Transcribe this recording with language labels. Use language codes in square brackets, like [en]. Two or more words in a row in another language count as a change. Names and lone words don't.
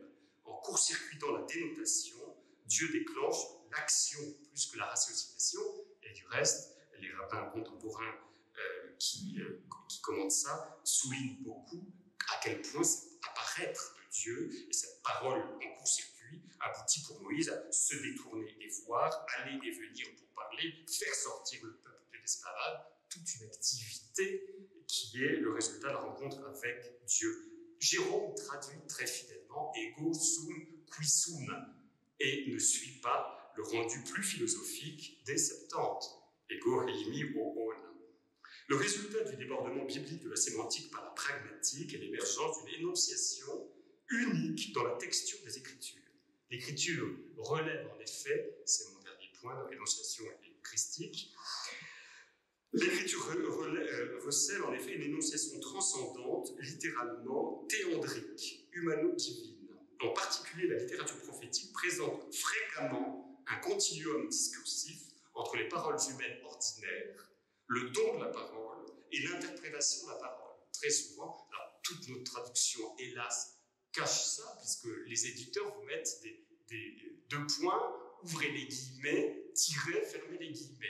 [fr] En court-circuitant la dénotation, Dieu déclenche l'action plus que la ratiocination, et du reste, les rabbins contemporains qui commentent ça soulignent beaucoup à quel point cet apparaître de Dieu et cette parole en court-circuit aboutit pour Moïse à se détourner et voir, aller et venir pour parler, faire sortir le peuple de l'esclavage, toute une activité qui est le résultat de la rencontre avec Dieu. Jérôme traduit très fidèlement « [la] ego sum qui sum [fr] » et ne suit pas le rendu plus philosophique des Septante. [el] ἐγώ εἰμι ὁ ὤν. [fr] Le résultat du débordement biblique de la sémantique par la pragmatique est l'émergence d'une énonciation unique dans la texture des Écritures. L'Écriture relève en effet, c'est mon dernier point, l'énonciation christique, l'Écriture recèle en effet une énonciation transcendante, littéralement théandrique, humano-divine. En particulier, la littérature prophétique présente fréquemment un continuum discursif entre les paroles humaines ordinaires, le don de la parole et l'interprétation de la parole. Très souvent, alors toutes nos traductions, hélas, cachent ça, puisque les éditeurs vous mettent deux points, ouvrez les guillemets, tirez, fermez les guillemets.